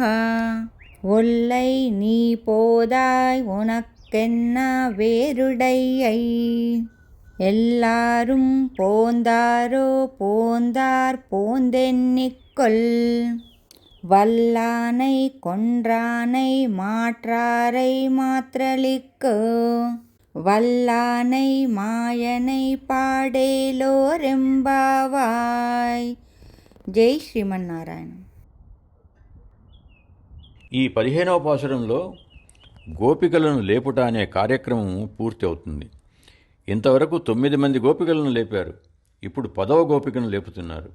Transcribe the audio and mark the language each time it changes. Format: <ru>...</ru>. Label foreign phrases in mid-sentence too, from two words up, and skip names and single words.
<ta>ஒல்லை நீ போதாய் உனக்கென்ன வேறுடையை எல்லாரும் போந்தாரோ போந்தார் போந்தென்னிக்கொல் வல்லானை கொன்றானை மாற்றாரை மாற்றலிக்கு வல்லானை மாயனைப் பாடேலோர் எம்பாவாய்.</ta> <te>జై శ్రీమన్నారాయణ. ఈ 15వ పాసురంలో గోపికలను లేపుట అనే కార్యక్రమం పూర్తి అవుతుంది. ఇంతవరకు 9 మంది గోపికలను లేపారు. ఇప్పుడు 10వ గోపికను లేపుతున్నారు.</te>